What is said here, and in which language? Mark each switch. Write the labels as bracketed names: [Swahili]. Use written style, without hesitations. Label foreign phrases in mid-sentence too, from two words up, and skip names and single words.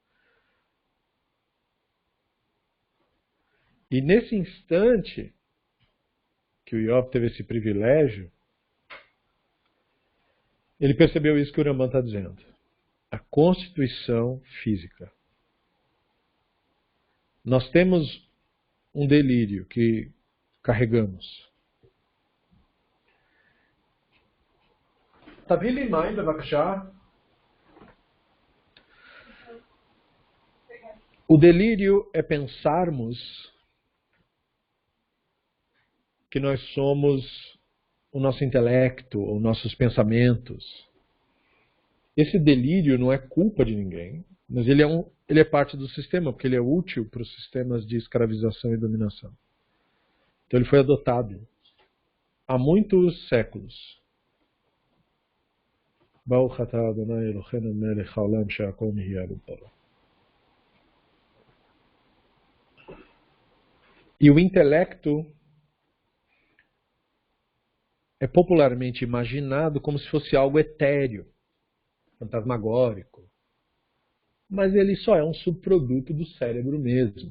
[Portuguese] E nesse instante que o Iov teve esse privilégio, ele percebeu isso que o Rambam está dizendo. A constituição física. Nós temos um delírio que carregamos. [Hebrew] תביא לי מים בבקשה. [Portuguese] O delírio é pensarmos que nós somos o nosso intelecto, ou nossos pensamentos. Esse delírio não é culpa de ninguém, mas ele é parte do sistema, porque ele é útil para os sistemas de escravização e dominação. Então ele foi adotado há muitos séculos. [Hebrew] ברוך אתה ה' אלוהינו מלך העולם שהכל נהיה בדברו. [Portuguese] E o intelecto é popularmente imaginado como se fosse algo etéreo, fantasmagórico. Mas ele só é um subproduto do cérebro mesmo.